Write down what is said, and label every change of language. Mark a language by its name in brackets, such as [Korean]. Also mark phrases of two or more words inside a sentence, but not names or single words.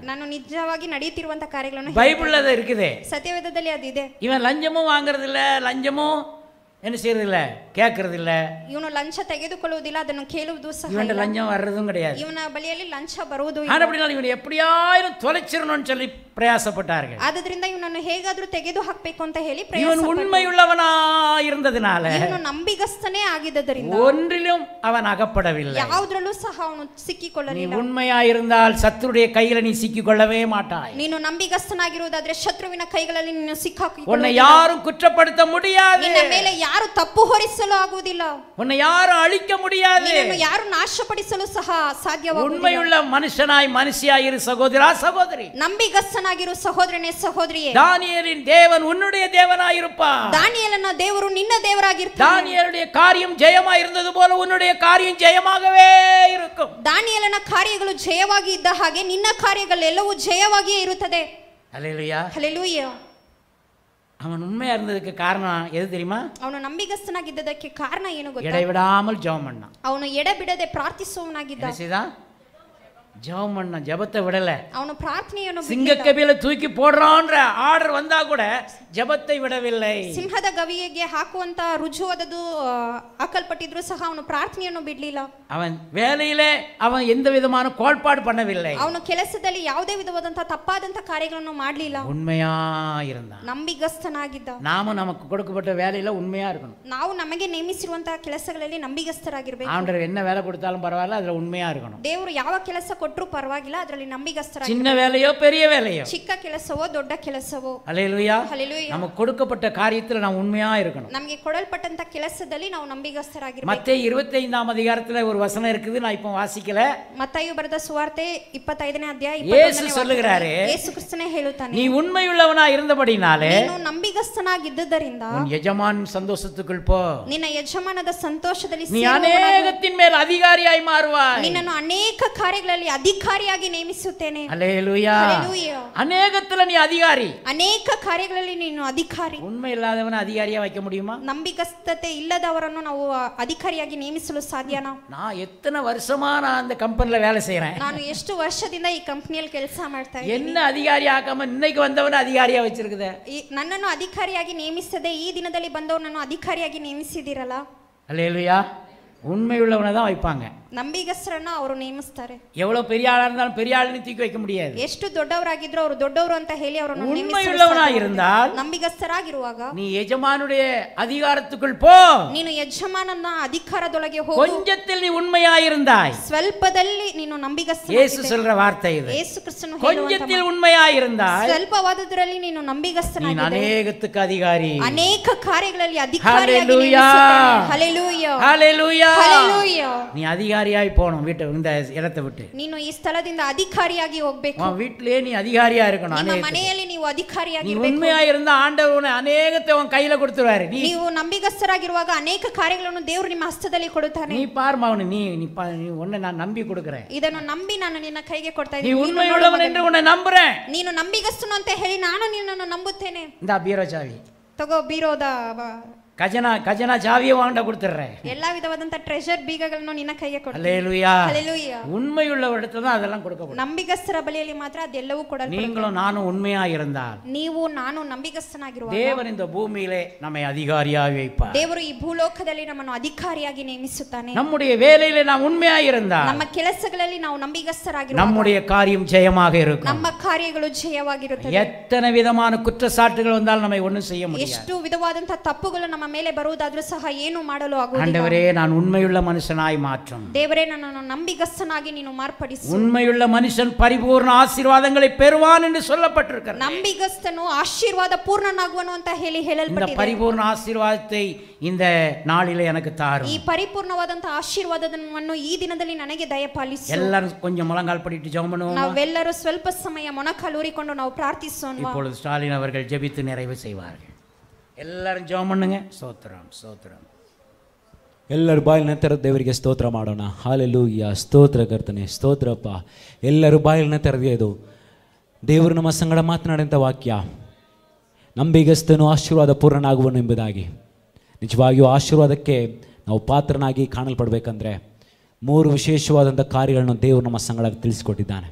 [Kannada] ನಾನು ನಿಜವಾಗಿ ನಡೆಯುತ್ತಿರುವಂತ ಕಾರ್ಯಗಳನ್ನು [Tamil] பைபிள்ல அது இருக்குது. [Kannada] ಸತ್ಯವೇದದಲ್ಲಿ ಅದು ಇದೆ. [Tamil] இவன் லஞ்சமும் வாங்குறது இல்ல, லஞ்சமும் என்ன செய்யறது இல்ல, கேட்கறது இல்ல. [Kannada] ಇವನು ಲಂಚ ತೆಗೆದುಕೊಳ್ಳುವುದಿಲ್ಲ, ಅದನ್ನು ಕೇಳುವುದು ಸಹ [Tamil] இவன் லஞ்சம் வர்றதும் கிடையாது. [Kannada] ಇವನ ಬಳಿಯಲ್ಲಿ ಲಂಚ ಬರುವುದು [Tamil] ஆனா அப்படினாலும் இவன் எப்படியாயிரும் தொலைச்சிரணும்னு சொல்லி பிரயாசப்பட்டார்கள். [Kannada] ಆದ್ದರಿಂದ ಇವನನ್ನು ಹೇಗಾದ್ರೂ ತೆಗೆದು ಹಾಕಬೇಕು ಅಂತ ಹೇಳಿ [Tamil] இவன் உண்மையுள்ளவனா இருந்ததனால [Kannada] ಇವನು ನಂಬಿಗಸ್ತನೇ ಆಗಿದ್ದರಿಂದ [Tamil] ஒன்றிலும் அவன் அகப்படவில்லை. [Kannada] ಯಾವುದರಲ್ಲೂ ಸಹ ಅವನು ಸಿಕ್ಕಿಕೊಳ್ಳಲಿಲ್ಲ. [Tamil] நீ உண்மையா இருந்தால் சத்துருடைய கையில நீ சிக்கிக்கொள்ளவே மாட்டாய். [Kannada] ನೀನು ನಂಬಿಗಸ್ತನಾಗಿರುವುದಾದ್ರೆ ಶತ್ರುವಿನ ಕೈಗಳಲ್ಲಿ ನೀನು ಸಿಕ್ಕಾಕಿಕೊಳ್ಳುವುದಿಲ್ಲ. [Tamil] உன்னை யாரும் குற்றப்படுத்த முடியாது. [Kannada] ನಿನ್ನ ಮೇಲೆ ಯಾರು ತಪ್ಪು ಹೊರಿಸಲು ಆಗುವುದಿಲ್ಲ. [Tamil] உன்னை யாரும் அழிக்க முடியாது. [Kannada] ನಿನ್ನನ್ನು ಯಾರು ನಾಶಪಡಿಸಲು ಸಹ ಸಾಧ್ಯವಾಗುವುದಿಲ್ಲ. [Tamil] உண்மையுள்ள மனுஷனாய் மனுஷியாய் இரு சகோதரா சகோதரி. [Kannada] ನಂಬಿಗಸ್ತನಾಗಿರು ಸಹೋದರನೇ ಸಹೋದರಿಯೇ. [Tamil] தானியேலின் தேவன் உன்னுடைய தேவனாய் இருப்பார். [Kannada] ದಾನಿಯೇಲನ ದೇವರು ನಿನ್ನ ದೇವರಾಗಿರ್ತಾನೆ. [Tamil] தானியேலுடைய காரியம் ஜெயமாய் இருந்தது போல உன்னுடைய காரியம் ஜெயமாகவே இருக்கும். [Kannada] ದಾನಿಯೇಲನ ಕಾರ್ಯಗಳು ಜಯವಾಗಿ ಇದ್ದ ಹಾಗೆ ನಿನ್ನ ಕಾರ್ಯಗಳೆಲ್ಲವೂ ಜಯವಾಗಿಯೇ ಇರುತ್ತದೆ. [Tamil] ஹல்லேலூயா. [Kannada] ಹಲ್ಲೆಲೂಯಾ. [Tamil] அவன் உண்மையா இருந்ததுக்கு காரணம் எது தெரியுமா? [Kannada] ಅವನು ನಂಬಿಗಸ್ತನಾಗಿದ್ದದಕ್ಕೆ ಕಾರಣ ಏನು ಗೊತ್ತಾ? [Tamil] இடைவிடாமல் ஜெபம் பண்ணான். [Kannada] ಅವನು ಎಡೆಬಿಡದೆ ಪ್ರಾರ್ಥಿಸುವವನಾಗಿದ್ದ. [Tamil] ஜெபம் பண்ண, ஜெபத்தை விடல. [Kannada] ಅವನು ಪ್ರಾರ್ಥನೆಯನ್ನು [Tamil] சிங்கக்கபில தூக்கி போடுறான்ற ஆர்டர் வந்தா கூட ஜெபத்தை விடவில்லை. [Kannada] ಸಿಂಹದ ಗವಿಗೆ ಹಾಕುವಂತ ರುಜುವಾದದ್ದು ಹಾಕಲ್ಪಟ್ಟಿದ್ರು ಸಹ ಅವನು ಪ್ರಾರ್ಥನೆಯನ್ನು ಬಿಡಲಿಲ್ಲ. [Tamil] அவன் வேலையிலே அவன் எந்த விதமான கோட்பாடு பண்ணவில்லை. [Kannada] ಅವನು ಕೆಲಸದಲ್ಲಿ ಯಾವುದೇ ವಿಧವಾದಂತ ತಪ್ಪಾದಂತ ಕಾರ್ಯಗಳನ್ನು ಮಾಡಲಿಲ್ಲ. [Tamil] உண்மையா இருந்தான். [Kannada] ನಂಬಿಗಸ್ತನಾಗಿದ್ದ. [Tamil] நாம நமக்கு கொடுக்கப்பட்ட வேலையில உண்மையா இருக்கணும். [Kannada] ನಾವು ನಮಗೆ ನೇಮಿಸಿರುವಂತ ಕೆಲಸಗಳಲ್ಲಿ ನಂಬಿಗಸ್ತರಾಗಿರಬೇಕು. [Tamil] ஆண்டவர் என்ன வேலை கொடுத்தாலும் பரவாயில்லை, அதுல உண்மையா இருக்கணும். [Kannada] ದೇವರು ಯಾವ ಕೆಲಸ ಕೊಟ್ಟರು ಪರವಾಗಿಲ್ಲ, ಅದರಲ್ಲಿ ನಂಬಿಗಸ್ತರಾಗಿರಬೇಕು. [Tamil] சின்ன வேலையோ பெரிய வேலையோ, [Kannada] ಚಿಕ್ಕ ಕೆಲಸವೋ ದೊಡ್ಡ ಕೆಲಸವೋ, [Tamil] ஹல்லேலூயா, ஹல்லேலூயா, நமக்கு கொடுக்கப்பட்ட காரியத்துல நாம் உண்மையா இருக்கணும். [Kannada] ನಮಗೆ ಕೊಡಲ್ಪಟ್ಟಂತ ಕೆಲಸದಲ್ಲಿ ನಾವು ನಂಬಿಗಸ್ತರಾಗಿರಬೇಕು. [Tamil] மத்தேயு 25ஆம் அதிகாரத்துல ஒரு வசனம் இருக்குது, நான் இப்போ வாசிக்கல. [Kannada] ಮತ್ತಾಯು ಬರೆದ ಸುವಾರ್ತೆ 25ನೇ ಅಧ್ಯಾಯ [Tamil] ಯೇಸು சொல்லுகிறாரே, [Kannada] ಯೇಸು ಕ್ರಿಸ್ತನೇ ಹೇಳುತ್ತಾನೆ, [Tamil] நீ உண்மையுள்ளவனா இருந்தபடினாலே [Kannada] ನೀನು ನಂಬಿಗಸ್ತನಾಗಿದ್ದರಿಂದ [Tamil] உன் எஜமான் சந்தோஷத்துக்குள் போ. [Kannada] ನಿನ್ನ ಯಜಮಾನದ ಸಂತೋಷದಲ್ಲಿ [Tamil] நீ அநேகத்தின் மேல் அதிகாரியாய் மாறுவாய். [Kannada] ನಿನ್ನನ್ನು ಅನೇಕ ಕಾರ್ಯಗಳಲ್ಲಿ ಅಧಿಕಾರಿಯಾಗಿ ನೇಮಿಸುತ್ತೇನೆ. [Tamil] ஹல்லேலூயா. ஹல்லேலூயா. அநேகத்துல நீ அதிகாரி. [Kannada] ಅನೇಕ ಕಾರ್ಯಗಳಲ್ಲಿ ನೀನು ಅಧಿಕಾರಿ. [Tamil] உண்மை இல்லாதவன அதிகாரியா வைக்க முடியுமா? [Kannada] ನಂಬಿಗಸ್ತತೆ ಇಲ್ಲದವರನ್ನು ನಾವು ಅಧಿಕಾರಿಯಾಗಿ ನೇಮಿಸಲು ಸಾಧ್ಯನಾ? [Tamil] நான் எத்தனை வருஷமா நான் அந்த கம்பெனில வேலை செய்யறேன். [Kannada] ನಾನು ಎಷ್ಟು ವರ್ಷದಿಂದ ಈ ಕಂಪನಿಯಲ್ಲಿ ಕೆಲಸ ಮಾಡ್ತಾ ಇದ್ದೀನಿ. [Tamil] என்ன அதிகாரி ஆக்காம இன்னைக்கு வந்தவன அதிகாரியா வச்சிருக்குதே. [Kannada] ನನ್ನನ್ನು ಅಧಿಕಾರಿಯಾಗಿ ನೇಮಿಸದೆ ಈ ದಿನದಲ್ಲಿ ಬಂದವನನ್ನು ಅಧಿಕಾರಿಯಾಗಿ ನೇಮಿಸಿದಿರಲ್ಲ. [Tamil] ஹல்லேலூயா. உண்மையுள்ளவனை தான் வைப்பாங்க. [Kannada] ನಂಬಿಗಸ್ತರನ್ನ ಅವರು ನೇಮಿಸ್ತಾರೆ. [Tamil] எவ்வளவு பெரிய ஆளா இருந்தாலும் பெரிய ஆளுன்னு தூக்கி வைக்க முடியாது. [Kannada] ಎಷ್ಟು ದೊಡ್ಡವರಾಗಿದ್ರು ಅವರು ದೊಡ್ಡವರು ಅಂತ ಹೇಳಿ ಅವರನ್ನು [Tamil] உண்மையுள்ளவனா இருந்தால் [Kannada] ನಂಬಿಗಸ್ತರಾಗಿರುವಾಗ [Tamil] நீ எஜமானுடைய அதிகாரத்துக்குள் போ. [Kannada] ನೀನು ಯಜಮಾನನ ಅಧಿಕಾರದೊಳಗೆ ಹೋಗು. [Tamil] கொஞ்சத்தில் நீ உண்மையாயிருந்தாய். [Kannada] ಸ್ವಲ್ಪದಲ್ಲಿ ನೀನು ನಂಬಿಗಸ್ತನಾಗಿದ್ದೆ. [Tamil] ಯೇಸು சொல்ற வார்த்தை இது. [Kannada] ಯೇಸು ಕ್ರಿಸ್ತನು [Tamil] கொஞ்சத்தில் உண்மையாயிருந்தாய். [Kannada] ಸ್ವಲ್ಪವಾದದರಲ್ಲಿ ನೀನು ನಂಬಿಗಸ್ತನಾಗಿದ್ದೆ. [Tamil] நீ அநேகத்துக்கு அதிகாரி. [Kannada] ಅನೇಕ ಕಾರ್ಯಗಳಲ್ಲಿ ಅಧಿಕಾರಿಯಾಗಿ ನೇಮಿಸುತ್ತಾನೆ. ಹಲ್ಲೇಲೂಯಾ. [Tamil] ஹல்லேலூயா. [Kannada] ಹಲ್ಲೇಲೂಯಾ. [Tamil] நீ அதிகாரியாய் போணும், வீட்டை இந்த இடத்தை விட்டு. [Kannada] ನೀನು ಈ ಸ್ಥಳದಿಂದ ಅಧಿಕಾರಿಯಾಗಿ ಹೋಗಬೇಕು. [Tamil] உன் வீட்டிலே நீ அதிகாரியா இருக்கணும். [Kannada] ನಿಮ್ಮ ಮನೆಯಲ್ಲಿ ನೀವು ಅಧಿಕಾರಿಯಾಗಿ [Tamil] நீ [Kannada] ಇರಬೇಕು. [Tamil] உண்மையா இருந்தா ஆண்டவர் உன்னை அநேகத்தை உன் கையில கொடுத்துருவாரு. [Kannada] ನೀವು ನಂಬಿಗಸ್ತರಾಗಿರುವಾಗ ಅನೇಕ ಕಾರ್ಯಗಳನ್ನು ದೇವರು ನಿಮ್ಮ ಹಸ್ತದಲ್ಲಿ ಕೊಡುತ್ತಾನೆ. [Tamil] நீ பார்மாவனு, நீ உன்னை நான் நம்பி கொடுக்கிறேன். [Kannada] ಇದನ್ನು ನಂಬಿ ನಾನು ನಿನ್ನ ಕೈಗೆ ಕೊಡ್ತಾ [Tamil] நீ [Kannada] ಇದ್ದೀನಿ. [Tamil] உண்மையுள்ளவன் என்று உன்னை நம்புறேன். [Kannada] ನೀನು ನಂಬಿಗಸ್ತನು ಅಂತ ಹೇಳಿ ನಾನು ನಿನ್ನನ್ನು ನಂಬುತ್ತೇನೆ. [Tamil] இந்த பீரோ சாவி [Kannada] ತಗೋ, ಬೀರೋದ [Tamil] கஜனா சாவியை வாண்ட கொடுத்துறேன். [Kannada] ಎಲ್ಲಾ ವಿಧವಾದಂತ ಟ್ರೆಷರ್ ಬೀಗಗಳನ್ನು ನಿನ್ನ ಕೈಗೆ ಕೊಡ್ತೀನಿ. [Tamil] ஹல்லேலூயா. [Kannada] ಹಲ್ಲೇಲೂಯಾ. [Tamil] உண்மையுள்ள இடத்துல தான் அதெல்லாம் கொடுக்கப்படும். [Kannada] ನಂಬಿಗಸ್ತರ ಬಳಿಯಲ್ಲಿ ಮಾತ್ರ ಅದೆಲ್ಲವೂ ಕೊಡಲ್ಪಡುತ್ತದೆ. [Tamil] நீங்களும் நானும் உண்மையா இருந்தால் [Kannada] ನೀವು ನಾನು ನಂಬಿಗಸ್ತನಾಗಿರುವಾಗ [Tamil] தேவன் இந்த பூமியிலே நம்மை அதிகாரியாக வைப்பார். [Kannada] ದೇವರು ಈ ಭೂಲೋಕದಲ್ಲಿ ನಮ್ಮನ್ನು ಅಧಿಕಾರಿಯಾಗಿ ನೇಮಿಸುತ್ತಾನೆ. [Tamil] நம்முடைய வேலையிலே நாம் உண்மையா இருந்தால் [Kannada] ನಮ್ಮ ಕೆಲಸಗಳಲ್ಲಿ ನಾವು ನಂಬಿಗಸ್ತರಾಗಿರುವಾಗ [Tamil] நம்முடைய காரியம் ஜெயமாக இருக்கும். [Kannada] ನಮ್ಮ ಕಾರ್ಯಗಳು ಜಯವಾಗಿರುತ್ತದೆ. [Tamil] எத்தனை விதமான குற்றச்சாட்டுகள் வந்தாலும் நம்மை ஒண்ணும் செய்ய முடியாது. [Kannada] ಎಷ್ಟು ವಿಧವಾದಂತ ತಪ್ಪುಗಳು ನಮ್ಮ ಮೇಲೆ ಬರುವುದಾದ್ರೂ ಸಹ ಏನು ಮಾಡಲು ಆಗುವುದಿಲ್ಲ. [Tamil] ஆண்டவரே, நான் உண்மையுள்ள மனுஷனாய் மாற்றும். [Kannada] ದೇವರೇ, ನನ್ನನ್ನು ನಂಬಿಗಸ್ತನಾಗಿ ನೀನು ಮಾರ್ಪಡಿಸು. [Tamil] உண்மையுள்ள மனுஷன் பரிபூர்ண ஆசீர்வாதங்களை பெறுவான் என்று சொல்லப்பட்டிருக்கிறது. [Kannada] ನಂಬಿಗಸ್ತನು ಆಶೀರ್ವಾದ ಪೂರ್ಣನಾಗುವನು ಅಂತ ಹೇಳಿ [Tamil] இந்த [Kannada] ಹೇಳಲ್ಪಟ್ಟಿದೆ. [Tamil] பரிபூர்ண ஆசீர்வாதத்தை இந்த நாளிலே எனக்கு தாரும். [Kannada] ಈ ಪರಿಪೂರ್ಣವಾದಂತ ಆಶೀರ್ವಾದವನ್ನು ಈ ದಿನದಲ್ಲಿ ನನಗೆ ದಯಪಾಲಿಸು. [Tamil] எல்லாரும் கொஞ்சம் முழங்கால் படிட்டு ஜெபம் பண்ணுவோம். [Kannada] ನಾವೆಲ್ಲರೂ ಸ್ವಲ್ಪ ಸಮಯ ಮೊಣಕಾಲೂರಿಕೊಂಡು ನಾವು ಪ್ರಾರ್ಥಿಸೋಣ. [Tamil] இப்பொழுது ஸ்டாலின் அவர்கள் ஜெபித்து நிறைவு செய்வார்கள். எல்லாரும் ஜெபம் பண்ணுங்க. ஸ்தோத்திரம், ஸ்தோத்திரம். [Kannada] ಎಲ್ಲರೂ ಬಾಯಿನ ತೆರೆದು ದೇವರಿಗೆ ಸ್ತೋತ್ರ ಮಾಡೋಣ. ಹಾಲೆಲೂಯ. ಸ್ತೋತ್ರ ಕರ್ತನೆ, ಸ್ತೋತ್ರಪ್ಪ. ಎಲ್ಲರೂ ಬಾಯಿನ ತೆರೆದು ದೇವರು ನಮ್ಮ ಸಂಗಡ ಮಾತನಾಡಿದಂಥ ವಾಕ್ಯ, ನಂಬಿಗಸ್ತನು ಆಶೀರ್ವಾದ ಪೂರ್ಣನಾಗುವನು ಎಂಬುದಾಗಿ. ನಿಜವಾಗಿಯೂ ಆಶೀರ್ವಾದಕ್ಕೆ ನಾವು ಪಾತ್ರನಾಗಿ ಕಾಣಲ್ಪಡಬೇಕಂದ್ರೆ 3 ವಿಶೇಷವಾದಂಥ ಕಾರ್ಯಗಳನ್ನು ದೇವರು ನಮ್ಮ ಸಂಗಡ ತಿಳಿಸಿಕೊಟ್ಟಿದ್ದಾನೆ.